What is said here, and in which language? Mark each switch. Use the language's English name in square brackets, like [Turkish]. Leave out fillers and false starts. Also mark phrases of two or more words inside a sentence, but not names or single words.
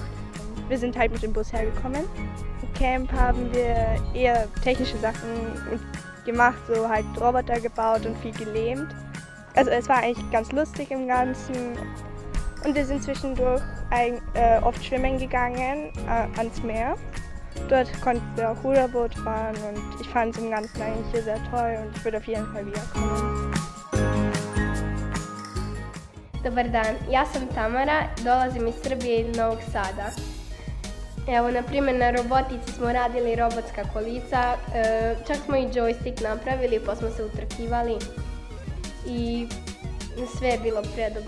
[German] Wir sind halt mit dem Bus hergekommen. Im Camp haben wir eher technische Sachen gemacht, so halt Roboter gebaut und viel gelähmt. Also es war eigentlich ganz lustig im Ganzen und wir sind zwischendurch oft schwimmen gegangen ans Meer. Dort konnten wir auch Ruderboot fahren und ich fand es im Ganzen eigentlich hier sehr toll und ich würde auf jeden Fall wiederkommen. [Serbian] Dobar dan, ja sam Tamara, dolazim iz Srbije i Novog Sada. Evo, na primjer, na robotici smo radili robotska kolica, čak smo i joystick napravili pa smo se utrkivali i sve je bilo predobro.